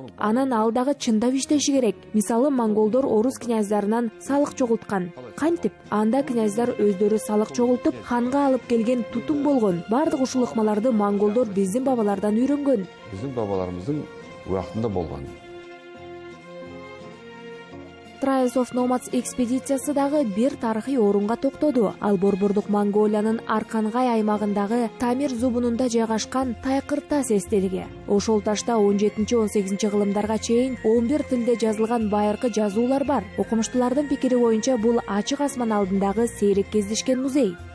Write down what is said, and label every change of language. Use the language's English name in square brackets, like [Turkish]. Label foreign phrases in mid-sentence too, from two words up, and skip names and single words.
[Kyrgyz] Анан ал дагы чындап иштеши керек. Мисалы, монголдор орус князьдарынан салык чогулткан. Кантип? Анда князьдар өздөрү салык чогултуп, ханга алып келген тутум болгон. Бардык ушул ыкмаларды монголдор биздин бабалардан үйрөнгөн. Биздин бабаларыбыздын убактында болгон. Trials of Nomads экспедициясы дагы бир тарыхый орунга токтоду. Ал Борбордук Монголиянын Аркангай аймагындагы Тамир зубунунда жайгашкан Тайкыр таш эстелиги. Ошол ташта 17-18 кылымдарга чейин 11 тилде жазылган байыркы жазуулар бар. Окумуштуулардын пикири боюнча бул ачык асман алдындагы сейрек кездешкен музей.